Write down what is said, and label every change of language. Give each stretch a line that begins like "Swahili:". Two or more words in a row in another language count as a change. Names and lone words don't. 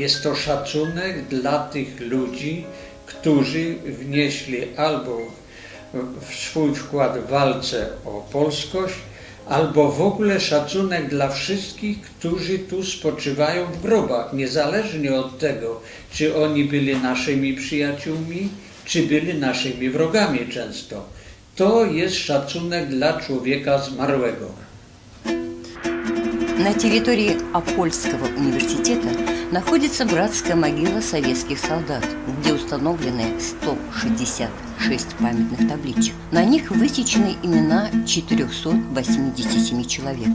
Polish: Jest to szacunek dla tych ludzi, którzy wnieśli albo swój wkład w walce o polskość, albo w ogóle szacunek dla wszystkich, którzy tu spoczywają w grobach, niezależnie od tego, czy oni byli naszymi przyjaciółmi, czy byli naszymi wrogami często. To jest szacunek dla człowieka zmarłego.
Russian: На территории Апольского университета находится братская могила советских солдат, где установлены 166 памятных табличек. На них высечены имена 487 человек.